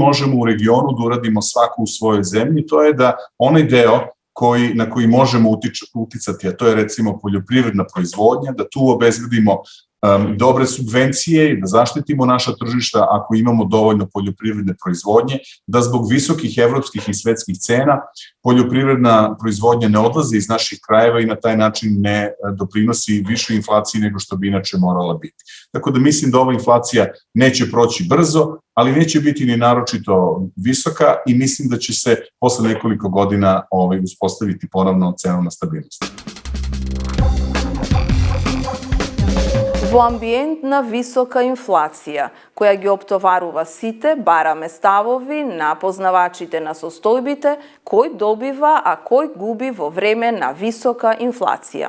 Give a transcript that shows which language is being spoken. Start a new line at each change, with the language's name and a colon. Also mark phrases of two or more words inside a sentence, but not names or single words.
Serbian: možemo u regionu da uradimo svako u svojoj zemlji, to je da onaj deo na koji možemo uticati, a to je recimo poljoprivredna proizvodnja, da tu obezbedimo dobre subvencije i da zaštitimo naša tržišta ako imamo dovoljno poljoprivredne proizvodnje, da zbog visokih evropskih i svetskih cena poljoprivredna proizvodnja ne odlazi iz naših krajeva i na taj način ne doprinosi višoj inflaciji nego što bi inače morala biti. Tako da mislim da ova inflacija neće proći brzo, ali neće biti ni naročito visoka i mislim da će se posle nekoliko godina uspostaviti ponovno cenovna stabilnost.
Macedonian: Во амбиент на висока инфлација, која ги оптоварува сите, бараме ставови на познавачите на состојбите, кој добива, а кој губи во време на висока инфлација.